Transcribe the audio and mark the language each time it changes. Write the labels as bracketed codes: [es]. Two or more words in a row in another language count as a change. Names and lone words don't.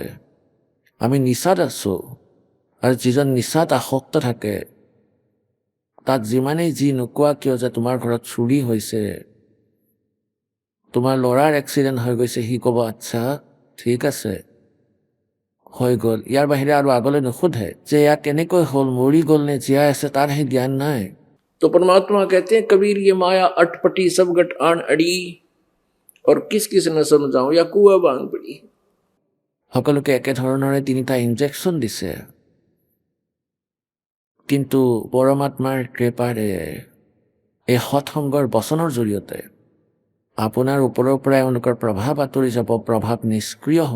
[as] আমি নিচাত আছোঁ, আৰু যিজন নিচাত আসক্ত থাকে তাক যিমানেই যি নোকোৱা কিয় যে তোমাৰ ঘৰত চুৰি হৈছে, তোমাৰ ল'ৰাৰ এক্সিডেণ্ট হৈ গৈছে, সি ক'ব আচ্ছা ঠিক আছে হৈ গ'ল। ইয়াৰ বাহিৰে আৰু আগলৈ নুসুধে যে এয়া কেনেকৈ হ'ল, মৰি গ'ল নে জীয়াই আছে, তাৰ সেই জ্ঞান নাই। [hi] तो परमात्मा कहते हैं कबीर ये माया अटपटी सब गट आन अड़ी और किस किस न समझाऊं या कुआ बांग पड़ी। [as] সকলোকে একেধৰণৰে 3টা ইনজেকশ্যন দিছে, কিন্তু পৰমাত্মাৰ কৃপাৰে এই সৎসংগৰ বচনৰ জৰিয়তে আপোনাৰ ওপৰৰ পৰা এওঁলোকৰ প্ৰভাৱ আঁতৰি যাব, প্ৰভাৱ নিষ্ক্ৰিয় হ'ব।